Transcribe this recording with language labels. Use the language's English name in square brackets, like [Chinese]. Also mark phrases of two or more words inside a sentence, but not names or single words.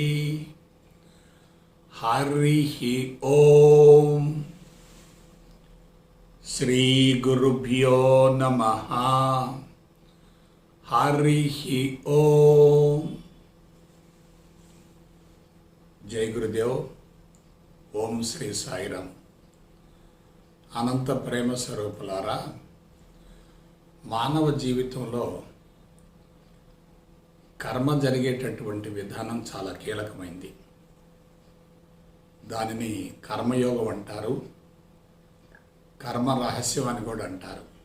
[Sanskrit] हरिः ओम। श्री गुरुभ्यो नमः। हरिः ओम। जय गुरुदेव। [Telugu] ఓం శ్రీ సాయిరామ్। అనంత ప్రేమ స్వరూపులారా, మానవ జీవితంలో కర్మ జరిగేటటువంటి విధానం చాలా కీలకమైంది. దానిని కర్మయోగం అంటారు, కర్మ రహస్యం అని కూడా అంటారు.